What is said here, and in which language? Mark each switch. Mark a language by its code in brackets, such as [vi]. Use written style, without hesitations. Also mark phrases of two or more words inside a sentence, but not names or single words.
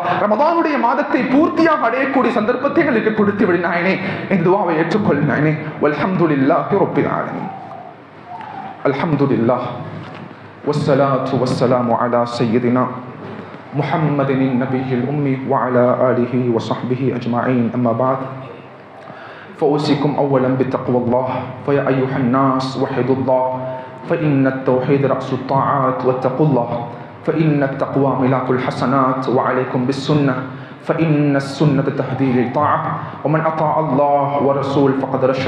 [ta] ரமதானுடைய மாதத்தை பூர்த்தியாக அடையக்கூடிய சந்தர்ப்பத்தை எங்களுக்கு கொடுத்து விடு நாயனே. இந்த துஆவை ஏற்றுக்கொள் நாயனே. [ar] والحمد لله رب العالمين. الحمد لله والصلاة والسلام على سيدنا محمد النبي الأمي وعلى آله وصحبه أجمعين. أما بعد فأوصيكم أولا بتقوى الله فيا أيها الناس وحدوا الله فإن التوحيد رأس الطاعات واتقوا الله فإن التقوى ملاك الحسنات وعليكم بالسنة فإن السنة تهدي للطاعة ومن أطاع الله ورسول فقد رشد